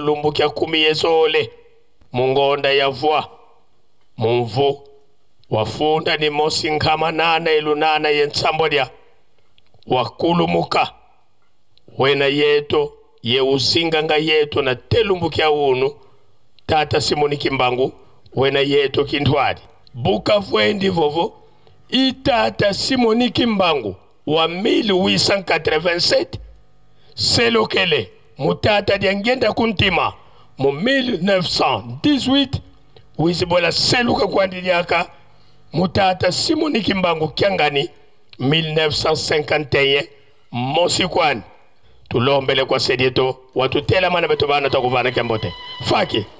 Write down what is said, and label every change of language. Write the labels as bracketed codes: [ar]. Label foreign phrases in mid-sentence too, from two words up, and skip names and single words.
[kg] lumbu kya kumi yezole mungonda ya vwa mumvu wafunda ni mosi nkama nana ilunana yensambodia wakulumuka wena yeto ye uzinga nga yeto na telumbu kya unu tata Simoni Kimbangu wena yeto kintwadi buka fwendi vovo itata Simoni Kimbangu wa 1887 selokele mutata diangenda kuntima mu 1918 wizibola seluka kwandiliaka mutata Simoni Kimbangu kiangani 1951 mosikwani tulombele kwa sedito watu tela mana beto bana takuvana kiambote faki